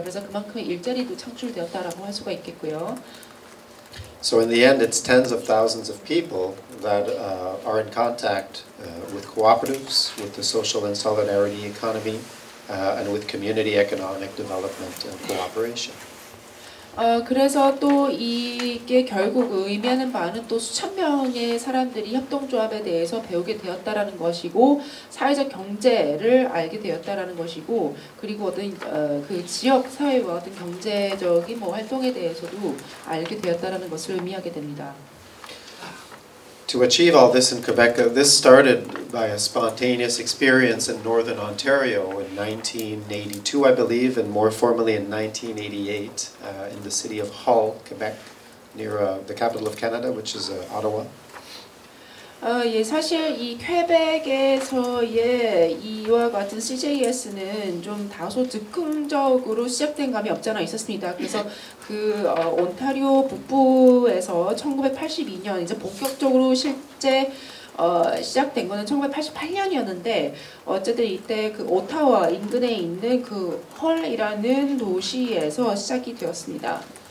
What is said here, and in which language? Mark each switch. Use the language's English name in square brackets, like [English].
[Korean] 그래서 그만큼의 일자리도 창출되었다라고 할 수가 있겠고요. [English] So in the end, it's tens of thousands of people that are in contact with cooperatives, with the social and solidarity economy, and with community economic development and cooperation. [Korean] 그래서 또 이게 결국 의미하는 바는 또 수천 명의 사람들이 협동조합에 대해서 배우게 되었다라는 것이고 사회적 경제를 알게 되었다라는 것이고 그리고 어떤 그 지역 사회와 어떤 경제적인 뭐 활동에 대해서도 알게 되었다라는 것을 의미하게 됩니다. [English] To achieve all this in Quebec, this started by a spontaneous experience in Northern Ontario in 1982, I believe, and more formally in 1988 in the city of Hull, Quebec, near the capital of Canada, which is Ottawa. [Korean] 예, 사실 이 퀘벡에서의 이와 같은 CJS는 좀 다소 즉흥적으로 시작된 감이 없지 않아 있었습니다. 그래서 그 온타리오 북부에서 1982년 이제 본격적으로 실제 시작된 거는 1988년이었는데 어쨌든 이때 그 오타와 인근에 있는 그 헐이라는 도시에서 시작이 되었습니다.